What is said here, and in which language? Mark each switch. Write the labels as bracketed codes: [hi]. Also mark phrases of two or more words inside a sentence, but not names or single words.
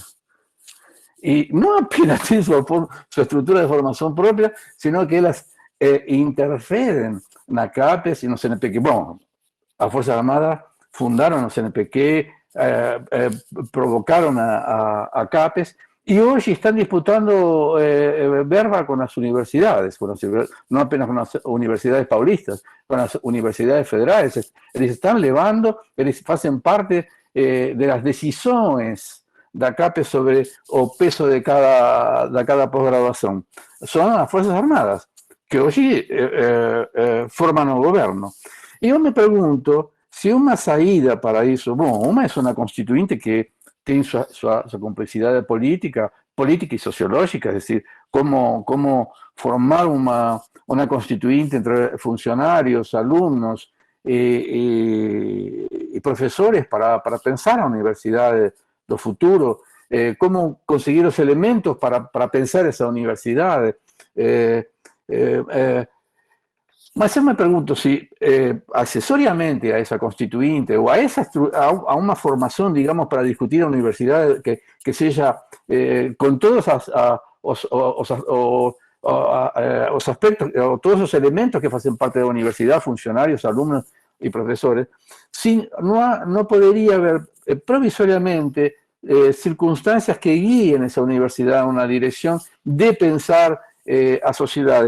[pt] E não apenas tem sua estrutura de formação própria, [es] sino que [pt] elas interferem na CAPES e no CNPq. Bom, as [es] Fuerzas Armadas [pt] fundaram o CNPq, provocaram a CAPES, [es] y hoy están disputando verba con las universidades, no apenas con las universidades paulistas, con las universidades federales. Ellos están levando, ellos hacen parte de las decisiones [pt] da CAPES sobre o peso [es] de cada posgraduación. Son las Fuerzas Armadas, que hoy forman el gobierno. Y yo me pregunto si una salida para eso, bueno, una es una constituyente que [pt] tem sua complexidade política e sociológica, [es] es decir, cómo formar una constituyente entre funcionarios, alumnos y profesores para pensar [pt] a universidade do futuro, [es] cómo conseguir los elementos para pensar esa universidade. [pt] Mas eu me pergunto [es] si accesoriamente a esa constituyente o a una formación, digamos, para discutir a universidad que sea con todos los aspectos, o todos los elementos que hacen parte de la universidad, funcionarios, alumnos y profesores, no podría haber provisoriamente circunstancias que guíen esa universidad a una dirección de pensar a sociedades.